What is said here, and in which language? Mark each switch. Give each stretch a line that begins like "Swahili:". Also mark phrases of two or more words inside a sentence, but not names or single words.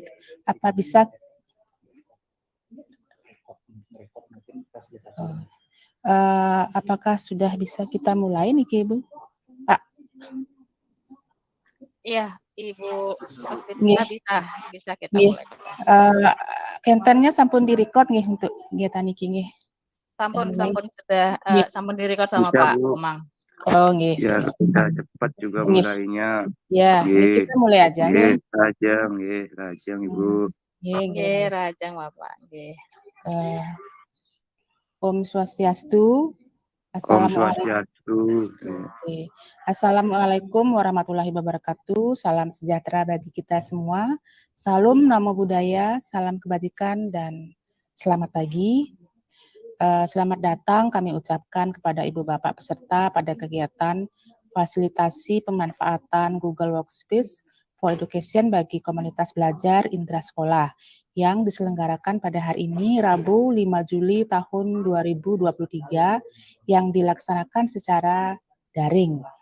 Indonesian: Apa bisa apakah sudah bisa kita mulai niki Ibu? Pak. Iya, Ibu Nggih. bisa kita Nggih. mulai.
Balinese: Kentennya sampun direkod nggih
Indonesian: untuk kegiatan
Balinese: niki nggih.
Indonesian: Sampun Nggih. sampun direkod sama Bisa, Pak Bu. Komang. Oh nggih. Ya, sudah cepat juga Nggih. mulainya. Ya, ini Nggih. kita mulai aja nggih. Rajang Ibu. Nggih, nggih. Nggih, Rajang Bapak, nggih.
Balinese: Om Swastiastu.
Indonesian: Om Assalamualaikum. Swastiastu. Oke.
Arabic: السلام عليكم ورحمة الله وبركاته.
Indonesian: Salam sejahtera bagi kita semua. Salam
Pali: Namo Buddhaya,
Indonesian: salam kebajikan dan selamat pagi. Selamat datang kami ucapkan kepada Ibu Bapak peserta pada kegiatan fasilitasi pemanfaatan Google Workspace for Education bagi komunitas belajar intrasekolah yang diselenggarakan pada hari ini Rabu 5 Juli tahun 2023 yang dilaksanakan secara daring.